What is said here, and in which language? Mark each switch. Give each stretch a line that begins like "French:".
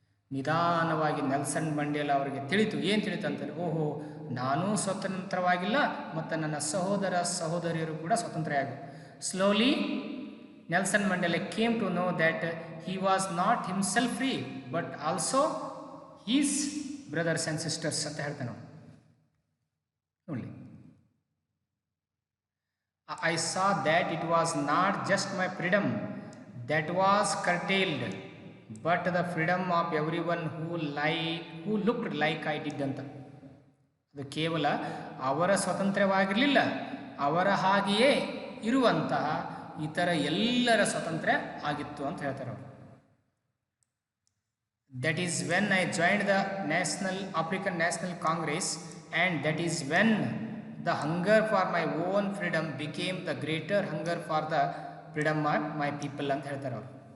Kannada: ನಿಧಾನವಾಗಿ Nelson Mandela ಅವರಿಗೆ ತಿಳಿತು, ಏನು ತಿಳಿತು ಅಂತಾರೆ, ಓಹೋ ನಾನೂ ಸ್ವತಂತ್ರವಾಗಿಲ್ಲ ಮತ್ತು ನನ್ನ ಸಹೋದರ ಸಹೋದರಿಯರು ಕೂಡ ಸ್ವತಂತ್ರ ಆಗಿ.
English: slowly Nelson Mandela came to know that he was not himself free but also his brothers and sisters
Kannada: ಅಂತ ಹೇಳ್ತಾನೆ ನೋಡಿ.
English: I saw that it was not just my freedom that was curtailed, but the freedom of everyone who looked like I did ಅಂತ.
Kannada: ಅದು ಕೇವಲ ಅವರ ಸ್ವತಂತ್ರವಾಗಿರಲಿಲ್ಲ, ಅವರ ಹಾಗೆಯೇ ಇರುವಂತಹ ಇತರ ಎಲ್ಲರ ಸ್ವಾತಂತ್ರ್ಯ ಆಗಿತ್ತು ಅಂತ ಹೇಳ್ತಾರೆ ಅವರು.
English: That is when I joined the African National Congress, and that is when the hunger for my own freedom became the greater hunger for the freedom of my people
Kannada: ಅಂತ ಹೇಳ್ತಾರೆ ಅವರು.